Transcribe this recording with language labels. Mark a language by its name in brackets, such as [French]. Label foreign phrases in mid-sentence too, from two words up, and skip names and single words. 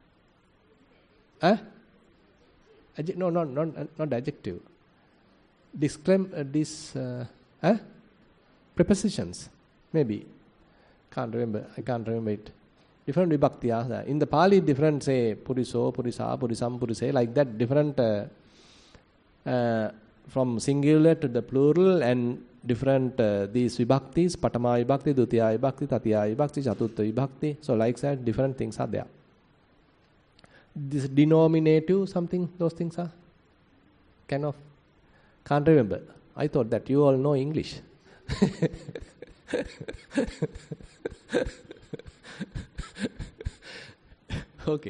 [English] No, not adjective. Prepositions, maybe. I can't remember it. Different vibhakti are there. In the Pali, different, say, [Pali] puriso, purisa, purisam, purise, [English] like that, different from singular to the plural, and different these vibhaktis, [Pali] patama vibhakti, dutiya vibhakti, tatiya vibhakti, chatutha vibhakti. [English] So like that, different things are there. This denominative, something, those things are kind of, can't remember. I thought that you all know English. Okay.